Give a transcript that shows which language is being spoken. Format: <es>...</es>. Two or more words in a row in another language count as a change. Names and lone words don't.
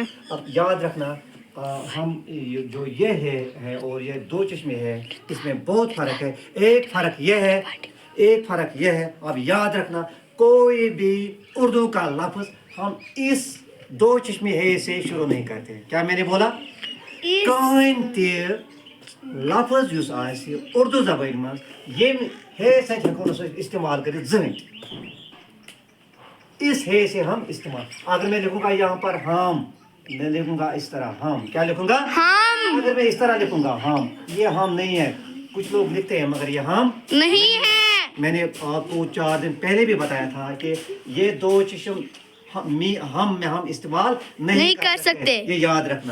<ur>اب یاد رکھنا، ہم جو یہ ہے اور یہ دو چشمے ہے، اس میں بہت فرق ہے۔ ایک فرق یہ ہے، اب یاد رکھنا، کوئی بھی اردو کا لفظ ہم اس دو چشمے ہے سے شروع نہیں کرتے ہیں۔ کیا میں نے بولا؟</ur> <ks>کہیں تہِ لفظ یُس آسہِ اردو زبانہِ منٛز ییٚمہِ ہے سۭتۍ ہٮ۪کو نہٕ أسۍ استعمال کٔرِتھ زٕہٕنۍ۔</ks> <ur>اس ہے سے ہم استعمال، اگر میں لکھوں گا یہاں پر ہم، میں لکھوں گا اس طرح ہم، کیا لکھوں گا؟ ہم۔ اگر میں اس طرح لکھوں گا ہم، یہ ہم نہیں ہے۔ کچھ لوگ لکھتے ہیں مگر یہ ہم نہیں ہے۔ میں نے آپ کو 4 دن پہلے بھی بتایا تھا کہ یہ دو چشم ہم میں ہم استعمال نہیں کر سکتے، یہ یاد رکھنا۔</ur>